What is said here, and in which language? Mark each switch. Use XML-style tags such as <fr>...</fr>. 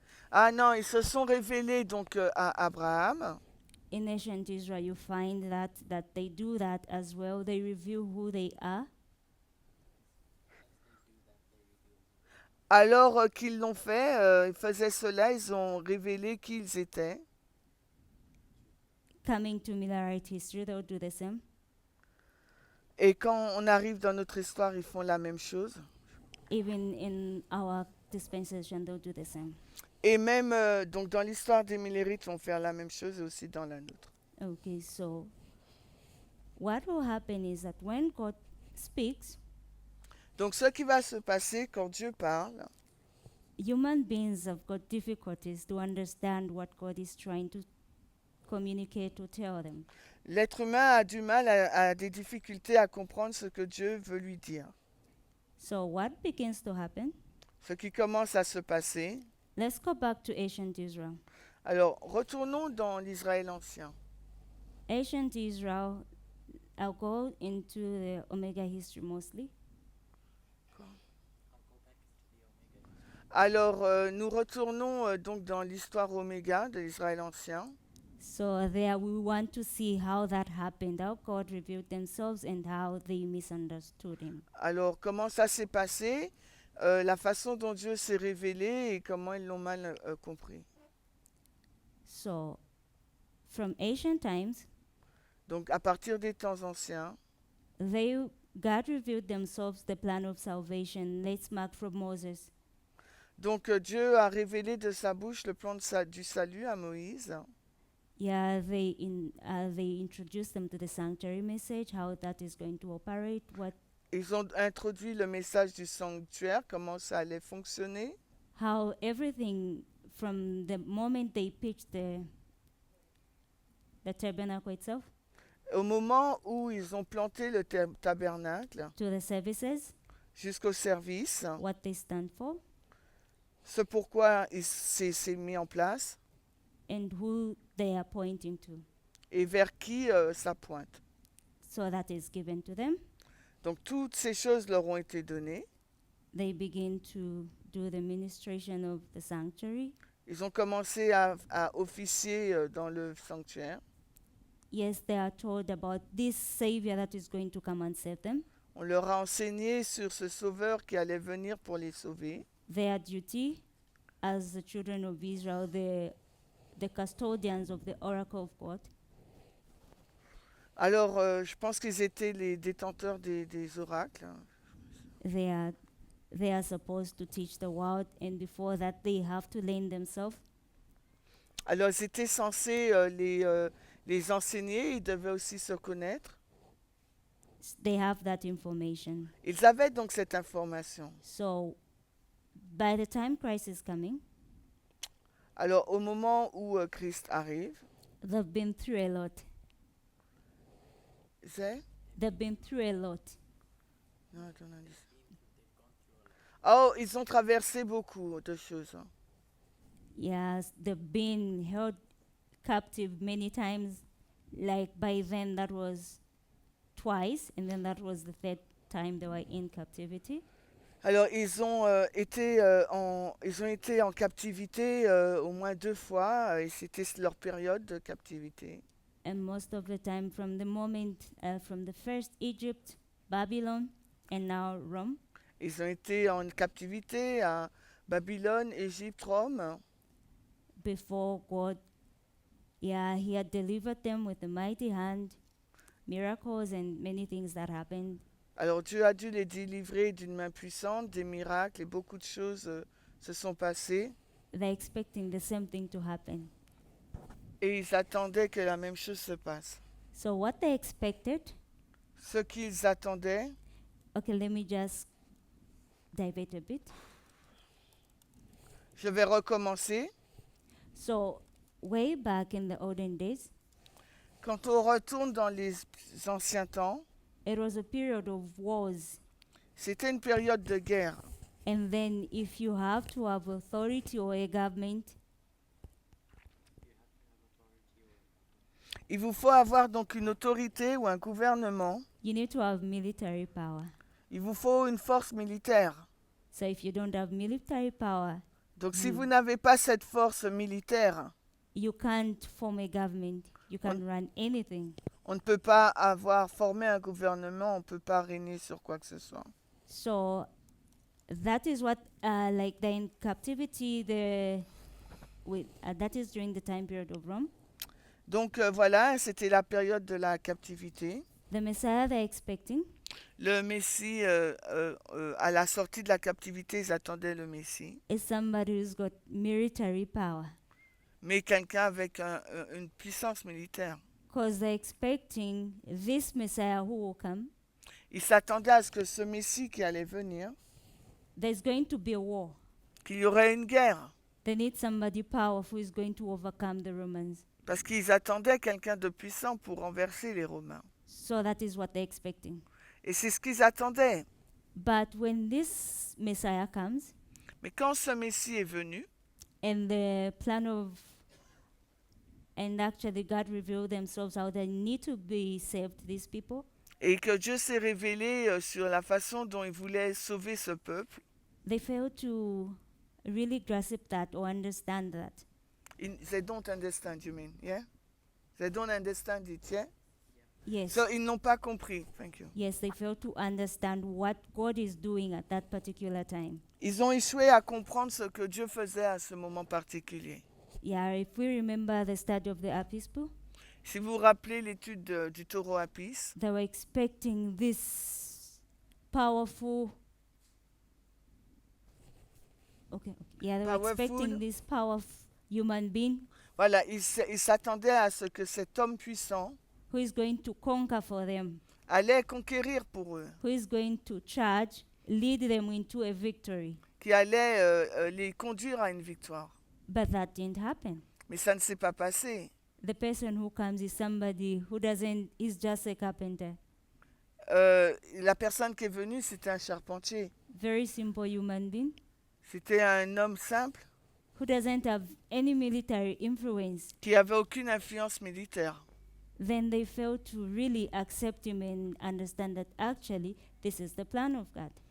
<fr>Ah non, ils se sont révélés donc à Abraham.</fr> <en>In ancient Israel, you find that they do that as well. They reveal who they are.</en> <fr>Alors qu'ils l'ont fait, ils faisaient cela, ils ont révélé qui ils étaient.</fr> <en>Coming to Millerite history, they'll do the same.</en> <fr>Et quand on arrive dans notre histoire, ils font la même chose.</fr> <en>Even in our dispensation, they'll do the same.</en> <fr>Et même donc dans l'histoire des Millérites, ils vont faire la même chose et aussi dans la nôtre.</fr> <en>Okay, so what will happen is that when God speaks,</en> <fr>Donc ce qui va se passer quand Dieu parle,</fr> <en>human beings have got difficulties to understand what God is trying to communicate or tell them.</en> <fr>l'être humain a du mal, a des difficultés à comprendre ce que Dieu veut lui dire.</fr> <en>So what begins to happen?</en> <fr>Ce qui commence à se passer.</fr> <en>Let's go back to ancient Israel.</en> <fr>Alors, retournons dans l'Israël ancien.</fr> <en>Ancient Israel, I'll go into the Omega history mostly.</en> <fr>Alors, nous retournons donc dans l'histoire Oméga de l'Israël ancien.</fr> <en>So there we want to see how that happened, how God revealed themselves and how they misunderstood him.</en> <fr>Alors, comment ça s'est passé, la façon dont Dieu s'est révélé et comment ils l'ont mal compris.</fr> <en>So from ancient times,</en> <fr>Donc, à partir des temps anciens,</fr> <en>God revealed themselves the plan of salvation. Let's mark from Moses.</en> <fr>donc Dieu a révélé de sa bouche le plan du salut à Moïse.</fr> <en>Yeah, they introduced them to the sanctuary message, how that is going to operate,</en> <fr>Ils ont introduit le message du sanctuaire, comment ça allait fonctionner.</fr> <en>how everything from the moment they pitched the tabernacle itself</en> <fr>Au moment où ils ont planté le tabernacle,</fr> <en>to the services,</en> <fr>jusqu'au service,</fr> <en>what they stand for,</en> <fr>ce pourquoi c'est mis en place</fr> <en>and who they are pointing to.</en> <fr>et vers qui ça pointe.</fr> <en>So that is given to them.</en> <fr>Donc toutes ces choses leur ont été données.</fr> <en>They begin to do the ministration of the sanctuary.</en> <fr>Ils ont commencé à officier dans le sanctuaire.</fr> <en>Yes, they are told about this Savior that is going to come and save them.</en> <fr>On leur a enseigné sur ce sauveur qui allait venir pour les sauver.</fr> <en>Their duty as the children of Israel, the custodians of the oracle of God.</en> <fr>Alors, je pense qu'ils étaient les détenteurs des oracles.</fr> <en>They are supposed to teach the world, and before that, they have to learn themselves.</en> <fr>Alors, ils étaient censés les enseigner, ils devaient aussi se connaître.</fr> <en>They have that information.</en> <fr>Ils avaient donc cette information.</fr> <en>So, by the time Christ is coming,</en> <fr>Alors, au moment où Christ arrive,</fr> <en>they've been through a lot.</en> <fr>c'est...</fr> <en>They've been through a lot.</en> <fr>Non, attends, on a dit ça. Oh, ils ont traversé beaucoup de choses.</fr> <en>Yes, they've been held captive many times. Like by then, that was twice, and then that was the third time they were in captivity.</en> <fr>Alors, ils ont été en captivité au moins 2 fois, et c'était leur période de captivité.</fr> <en>And most of the time, from the moment, from the first Egypt, Babylon, and now Rome,</en> <fr>Ils ont été en captivité à Babylone, Égypte, Rome.</fr> <en>before God, yeah, He had delivered them with a mighty hand, miracles, and many things that happened.</en> <fr>Alors Dieu a dû les délivrer d'une main puissante, des miracles, et beaucoup de choses se sont passées.</fr> <en>They're expecting the same thing to happen.</en> <fr>Et ils attendaient que la même chose se passe.</fr> <en>So what they expected,</en> <fr>Ce qu'ils attendaient,</fr> <en>okay, let me just divert a bit.</en> <fr>je vais recommencer.</fr> <en>So way back in the olden days,</en> <fr>Quand on retourne dans les anciens temps,</fr> <en>it was a period of wars.</en> <fr>c'était une période de guerre.</fr> <en>And then if you have to have authority or a government,</en> <fr>Il vous faut avoir donc une autorité ou un gouvernement.</fr> <en>you need to have military power.</en> <fr>Il vous faut une force militaire.</fr> <en>So if you don't have military power,</en> <fr>Donc si vous n'avez pas cette force militaire,</fr> <en>you can't form a government. You can't run anything.</en> <fr>on ne peut pas avoir formé un gouvernement, on ne peut pas régner sur quoi que ce soit.</fr> <en>So that is what, like they're in captivity, that is during the time period of Rome.</en> <fr>Donc voilà, c'était la période de la captivité.</fr> <en>The Messiah they're expecting</en> <fr>Le Messie, à la sortie de la captivité, ils attendaient le Messie.</fr> <en>is somebody who's got military power.</en> <fr>Mais quelqu'un avec une puissance militaire.</fr> <en>Because they're expecting this Messiah who will come,</en> <fr>Ils s'attendaient à ce que ce Messie qui allait venir,</fr> <en>there's going to be a war.</en> <fr>qu'il y aurait une guerre.</fr> <en>They need somebody powerful who is going to overcome the Romans.</en> <fr>Parce qu'ils attendaient quelqu'un de puissant pour renverser les Romains.</fr> <en>So that is what they're expecting.</en> <fr>Et c'est ce qu'ils attendaient.</fr> <en>But when this Messiah comes,</en> <fr>Mais quand ce Messie est venu,</fr> <en>and the plan of, and actually God revealed themselves how they need to be saved, these people,</en> <fr>et que Dieu s'est révélé sur la façon dont il voulait sauver ce peuple,</fr> <en>they failed to really grasp that or understand that. They don't understand, you mean, yeah? They don't understand it, yeah? Yes.</en> <fr>So, ils n'ont pas compris.</fr> <en>Thank you. Yes, they fail to understand what God is doing at that particular time.</en> <fr>Ils ont échoué à comprendre ce que Dieu faisait à ce moment particulier.</fr> <en>Yeah, if we remember the study of the Apispo,</en> <fr>Si vous vous rappelez l'étude du taureau Apis,</fr> <en>they were expecting this powerful. Okay. Yeah, they were expecting Powerful. this powerful human being</en> <fr>voilà, ils s'attendaient à ce que cet homme puissant</fr> <en>who is going to conquer for them,</en> <fr>allait conquérir pour eux,</fr> <en>who is going to charge, lead them into a victory.</en> <fr>qui allait les conduire à une victoire.</fr> <en>But that didn't happen.</en> <fr>Mais ça ne s'est pas passé.</fr> <en>The person who comes is somebody who doesn't, is just a carpenter.</en> <fr>La personne qui est venue, c'était un charpentier.</fr> <en>Very simple human being</en> <fr>C'était un homme simple</fr> <en>who doesn't have any military influence.</en> <fr>qui n'avait aucune influence militaire.</fr> <en>Then they fail to really accept him and understand that actually this is the plan of God.</en>